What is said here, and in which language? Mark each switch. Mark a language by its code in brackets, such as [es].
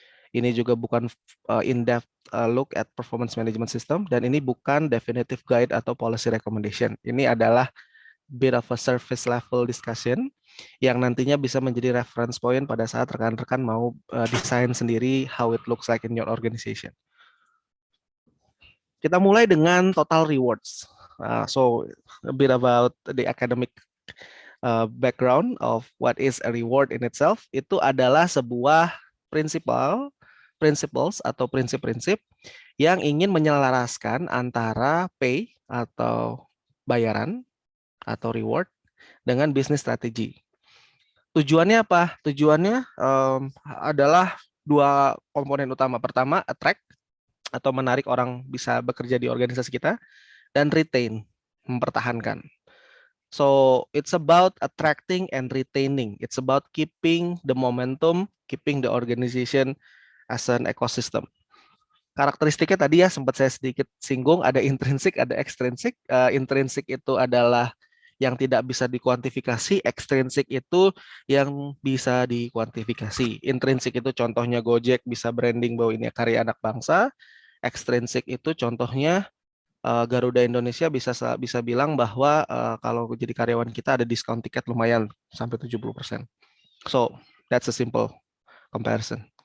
[id] Ini juga bukan [en] in-depth look at performance management system, [id] dan ini bukan [en] definitive guide atau policy recommendation. [id] Ini adalah [en] bit of a surface level discussion [id] yang nantinya bisa menjadi [en] reference point [id] pada saat rekan-rekan mau desain sendiri [en] how it looks like in your organization. [id] Kita mulai dengan total rewards. [en] So a bit about the academic background of what is a reward in itself. [id] Itu adalah sebuah principles atau prinsip-prinsip yang ingin menyelaraskan antara pay atau bayaran atau reward dengan bisnis strategi. Tujuannya apa? Tujuannya adalah 2 komponen utama. Pertama, attract atau menarik orang bisa bekerja di organisasi kita, dan retain, mempertahankan. [en] So it's about attracting and retaining. It's about keeping the momentum, keeping the organization as an ecosystem. [id] Karakteristiknya tadi ya sempat saya sedikit singgung, ada intrinsik, ada ekstrinsik. Intrinsik itu adalah yang tidak bisa dikuantifikasi, ekstrinsik itu yang bisa dikuantifikasi. Intrinsik itu contohnya Gojek bisa branding bahwa ini karya anak bangsa. Ekstrinsik itu contohnya Garuda Indonesia bisa bilang bahwa kalau jadi karyawan kita ada diskon tiket lumayan sampai 70%. [en] So, that's a simple comparison.